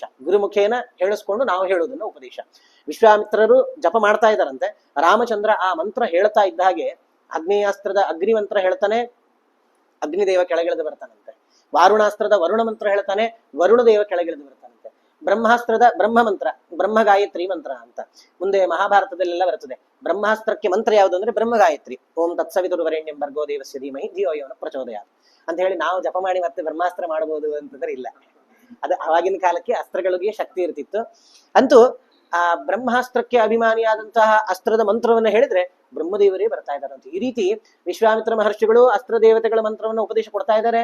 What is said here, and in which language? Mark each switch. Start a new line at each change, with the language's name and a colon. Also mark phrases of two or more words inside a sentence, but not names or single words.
Kannada: ಗುರುಮುಖೇನ ಹೇಳಿಸ್ಕೊಂಡು ನಾವು ಹೇಳುವುದನ್ನ ಉಪದೇಶ. ವಿಶ್ವಾಮಿತ್ರರು ಜಪ ಮಾಡ್ತಾ ಇದ್ದಾರಂತೆ, ರಾಮಚಂದ್ರ ಆ ಮಂತ್ರ ಹೇಳ್ತಾ ಇದ್ದ ಹಾಗೆ ಅಗ್ನೇಯಾಸ್ತ್ರದ ಅಗ್ನಿ ಮಂತ್ರ ಹೇಳ್ತಾನೆ, ಅಗ್ನಿದೇವ ಕೆಳಗಿಳಿದು ಬರ್ತಾನಂತೆ. ವಾರುಣಾಸ್ತ್ರದ ವರುಣ ಮಂತ್ರ ಹೇಳ್ತಾನೆ, ವರುಣದೇವ ಕೆಳಗಿಳಿದು ಬರ್ತಾನಂತೆ. ಬ್ರಹ್ಮಾಸ್ತ್ರದ ಬ್ರಹ್ಮ ಮಂತ್ರ, ಬ್ರಹ್ಮ ಗಾಯತ್ರಿ ಮಂತ್ರ ಅಂತ ಮುಂದೆ ಮಹಾಭಾರತದಲ್ಲೆಲ್ಲ ಬರ್ತದೆ. ಬ್ರಹ್ಮಾಸ್ತ್ರಕ್ಕೆ ಮಂತ್ರ ಯಾವುದು ಅಂದ್ರೆ ಬ್ರಹ್ಮ ಗಾಯತ್ರಿ.
Sanskrit: ಓಂ ತತ್ಸವಿತುರ್ವರೆಣ್ಯಂ ಭರ್ಗೋ ದೇವಸ್ಯ ಧೀಮಹಿ ಧಿಯೋ ಯೋ ನಃ ಪ್ರಚೋದಯಾತ್
Kannada: ಅಂತ ಹೇಳಿ ನಾವು ಜಪ ಮಾಡಿ ಮತ್ತೆ ಬ್ರಹ್ಮಾಸ್ತ್ರ ಮಾಡಬಹುದು ಅಂತಂದ್ರೆ ಇಲ್ಲ. ಅದು ಅವಾಗಿನ ಕಾಲಕ್ಕೆ ಅಸ್ತ್ರಗಳಿಗೆ ಶಕ್ತಿ ಇರ್ತಿತ್ತು. ಅಂತೂ ಆ ಬ್ರಹ್ಮಾಸ್ತ್ರಕ್ಕೆ ಅಭಿಮಾನಿಯಾದಂತಹ ಅಸ್ತ್ರದ ಮಂತ್ರವನ್ನು ಹೇಳಿದ್ರೆ ಬ್ರಹ್ಮದೇವರೇ ಬರ್ತಾ ಇದ್ದಾರಂತೆ. ಈ ರೀತಿ ವಿಶ್ವಾಮಿತ್ರ ಮಹರ್ಷಿಗಳು ಅಸ್ತ್ರ ದೇವತೆಗಳ ಮಂತ್ರವನ್ನು ಉಪದೇಶ ಕೊಡ್ತಾ ಇದ್ದಾರೆ.